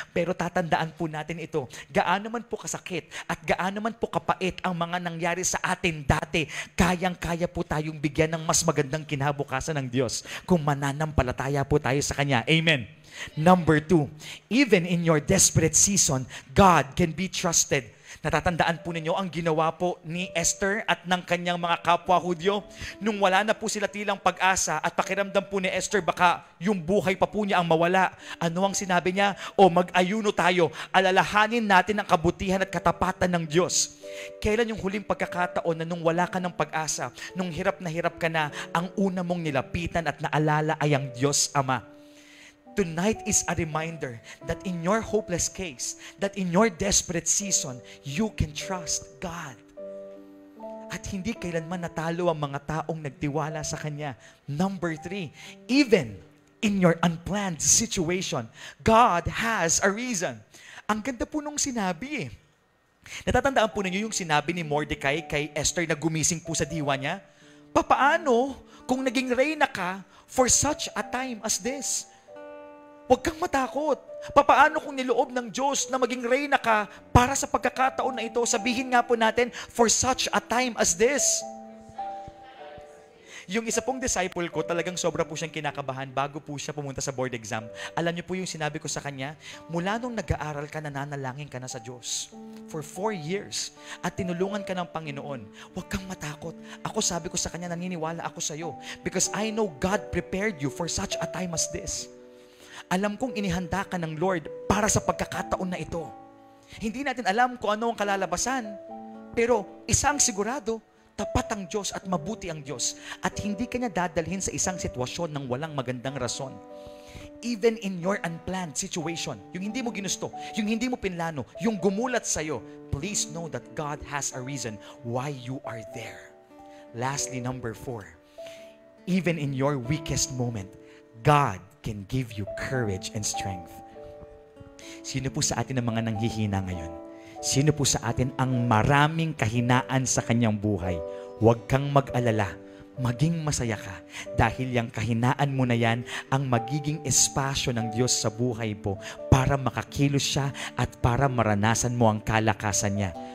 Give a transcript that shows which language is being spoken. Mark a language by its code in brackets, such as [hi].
[tl] Pero tatandaan po natin ito, gaano man po kasakit at gaano man po kapait ang mga nangyari sa atin dati, kayang-kaya po tayong bigyan ng mas magandang kinabukasan ng Diyos kung mananampalataya po tayo sa Kanya. Amen. [en] Number 2, even in your desperate season, God can be trusted. [tl] Natatandaan po ninyo ang ginawa po ni Esther at ng kanyang mga kapwa Hudyo nung wala na po sila tilang pag-asa at pakiramdam po ni Esther baka yung buhay pa po niya ang mawala. Ano ang sinabi niya? O mag-ayuno tayo, alalahanin natin ang kabutihan at katapatan ng Diyos. Kailan yung huling pagkakataon na nung wala ka ng pag-asa, nung hirap ka na, ang una mong nilapitan at naalala ay ang Diyos Ama? [en] Tonight is a reminder that in your hopeless case, that in your desperate season, you can trust God. [tl] At hindi kailanman natalo ang mga taong nagtiwala sa Kanya. [en] Number 3, even in your unplanned situation, God has a reason. [tl] Ang ganda po nung sinabi eh. Natatandaan po ninyo yung sinabi ni Mordecai kay Esther na gumising po sa diwa niya? Papaano kung naging reyna ka [en] for such a time as this? [tl] Huwag kang matakot. Papaano kung niloob ng Diyos na maging reyna ka para sa pagkakataon na ito? Sabihin nga po natin, [en] for such a time as this. [tl] Yung isa pong disciple ko, talagang sobra po siyang kinakabahan bago po siya pumunta sa board exam. Alam niyo po yung sinabi ko sa kanya, mula nung nag-aaral ka, nananalangin ka na sa Diyos. [en] For 4 years. [tl] At tinulungan ka ng Panginoon. Huwag kang matakot. Ako sabi ko sa kanya, naniniwala ako sa iyo. [en] Because I know God prepared you for such a time as this. [tl] Alam kong inihanda ka ng Lord para sa pagkakataon na ito. Hindi natin alam kung ano ang kalalabasan. Pero isang sigurado, tapat ang Diyos at mabuti ang Diyos. At hindi ka niya dadalhin sa isang sitwasyon ng walang magandang rason. [en] Even in your unplanned situation, [tl] yung hindi mo ginusto, yung hindi mo pinlano, yung gumulat sa'yo, [en] please know that God has a reason why you are there. Lastly, number 4, even in your weakest moment, God can give you courage and strength. [tl] Sino po sa atin ang mga nanghihina ngayon? Sino po sa atin ang maraming kahinaan sa kanyang buhay? Huwag kang mag-alala. Maging masaya ka dahil yung kahinaan mo na yan ang magiging espasyo ng Diyos sa buhay mo para makakilos siya at para maranasan mo ang kalakasan niya.